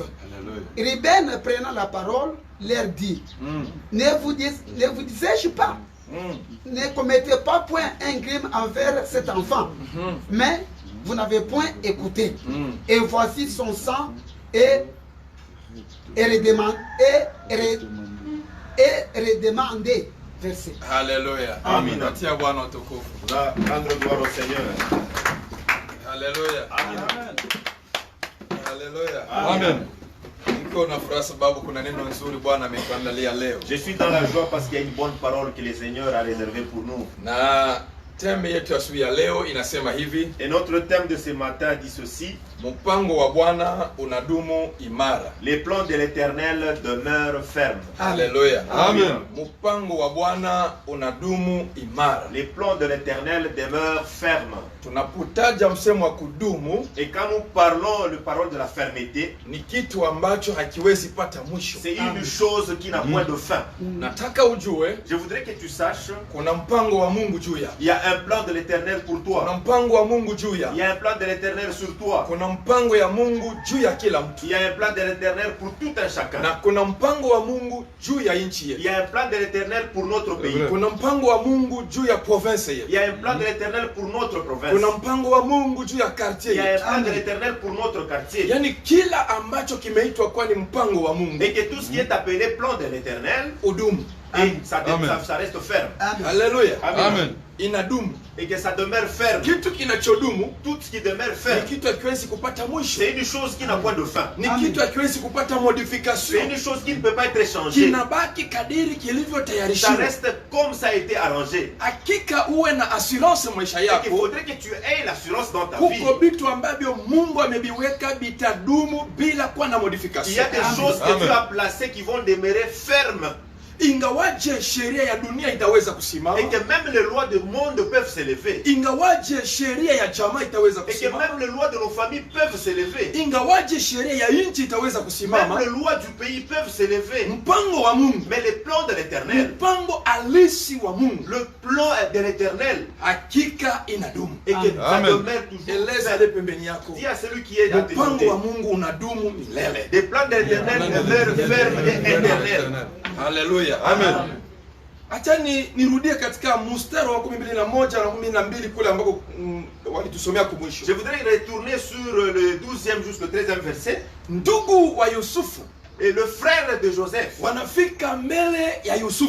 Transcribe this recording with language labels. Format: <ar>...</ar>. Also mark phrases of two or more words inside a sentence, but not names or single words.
<fr>Ruben, prenant la parole, leur dit, ne vous disais-je pas, ne commettez pas point un crime envers cet enfant, mais vous n'avez point écouté. Et voici son sang et redemandé. Verset. Alléluia. Amen.</fr> <sw>Natia Bwana utukufu.</sw> <fr>Rendre gloire au Seigneur. Alléluia. Amen. Alléluia. Amen.</fr> <sw>Niko na furaha sababu kuna neno nzuri Bwana ametuandalia leo.</sw> <fr>Je suis dans la joie parce qu'il y a une bonne parole que le Seigneur a réservée pour nous.</fr> <sw>Na teme yetu ya asubuhi ya leo inasema hivi.</sw> <fr>Et notre thème de ce matin dit ceci.</fr> <sw>Mpango wa Bwana unadumu imara.</sw> <fr>Les plans de l'Éternel demeurent fermes. Alléluia. Amen.</fr> <sw>Mpango wa Bwana unadumu imara.</sw> <fr>Les plans de l'Éternel demeurent fermes.</fr> <sw>Tunapotaja msemo wa kudumu,</sw> <fr>Et quand nous parlons le parole de la fermeté,</fr> <sw>ni kitu ambacho hakiwezi pata mwisho.</sw> <fr>c'est une chose qui n'a point de fin.</fr> <sw>Nataka ujue</sw> <fr>Je voudrais que tu saches,</fr> <sw>kuna mpango wa Mungu juu yako.</sw> <fr>il y a un plan de l'Éternel pour</fr> <sw>Kuna</sw> <fr>toi.</fr> <sw>mpango wa Mungu juu yako.</sw> <fr>Il y a un plan de l'Éternel sur toi.</fr> <sw>Kuna mpango ya Mungu juu ya kila mtu.</sw> <fr>Il y a un plan de l'Éternel pour tout un chacun.</fr> <sw>Na kuna mpango wa Mungu juu ya nchi</sw> <fr>Il</fr> <sw>yetu.</sw> <fr>y a un plan de l'Éternel pour notre pays.</fr> <sw>Kuna mpango wa Mungu juu ya province</sw> <fr>Il</fr> <sw>yetu.</sw> <fr>y a un plan de l'Éternel pour notre province.</fr> <sw>Kuna mpango wa Mungu juu ya quartier</sw> <fr>Il y a un</fr> <sw>yetu.</sw> <fr>plan de l'Éternel pour notre quartier.</fr> <sw>Yaani kila ambacho kimeitwa kwa ni mpango wa Mungu</sw> <fr>Et que tout ce qui est appelé plan de l'Éternel,</fr> <sw>udumu.</sw> <fr>et ça reste ferme.</fr> <sw>Haleluya. Amen. Inadumu.</sw> <fr>Et que ça demeure ferme.</fr> <sw>Kitu kinachodumu</sw> <fr>Tout ce qui demeure</fr> <sw>ni</sw> <fr>ferme,</fr> <sw>kitu hakiwezi kupata mwisho.</sw> <fr>c'est une chose qui n'a point de fin.</fr> <sw>Ni kitu hakiwezi kupata</sw> <fr>C'est</fr> <sw>modification.</sw> <fr>une chose qui ne peut pas être changée.</fr> <sw>Kinabaki kadiri</sw> <fr>Ça</fr> <sw>kilivyotayarishiwa.</sw> <fr>reste comme ça a été arrangé.</fr> <sw>Hakika uwe na assurance maisha</sw> <fr>Et qu'il</fr> <sw>yako.</sw> <fr>faudrait que tu aies l'assurance dans ta vie.</fr> <sw>Kuko vitu ambavyo Mungu ameviweka vitadumu bila kuwa na</sw> <fr>Il y</fr> <sw>modification.</sw> <fr>a des choses que Dieu a placées qui vont demeurer fermes.</fr> <sw>Ingawaje sheria ya dunia itaweza kusimama,</sw> <fr>Et que même les lois du monde peuvent s'élever.</fr> <sw>ingawaje sheria ya jamaa itaweza</sw> <fr>Et que</fr> <sw>kusimama,</sw> <fr>même les lois de nos familles peuvent s'élever.</fr> <sw>ingawaje sheria ya nchi itaweza</sw> <fr>Même</fr> <sw>kusimama,</sw> <fr>les lois du pays peuvent s'élever.</fr> <sw>mpango wa Mungu,</sw> <fr>Mais les plans de l'Éternel,</fr> <sw>mpango halisi wa Mungu</sw> <fr>le plan de l'Éternel,</fr> <sw>hakika inadumu.</sw> <fr>et que ça demeure toujours</fr> <sw>Eleza</sw> <fr>ferme.</fr> <sw>ale pembeni yako,</sw> <fr>Dis à celui qui est à tes</fr> <sw>mpango</sw> <fr>côtés,</fr> <sw>wa Mungu unadumu milele.</sw> <fr>les plans de l'Éternel demeurent fermes et éternels.</fr> <sw>Haleluya. Amen. Acha nirudie katika mstari wa 11 na 12 kule ambako walitusomea kumwisho.</sw> <fr>Je voudrais retourner sur le 12e jusqu'au 13e verset.</fr> <sw>Ndugu wa Yusufu</sw> <fr>Et le frère de Joseph,</fr> <sw>wanafika mbele ya Yusufu</sw>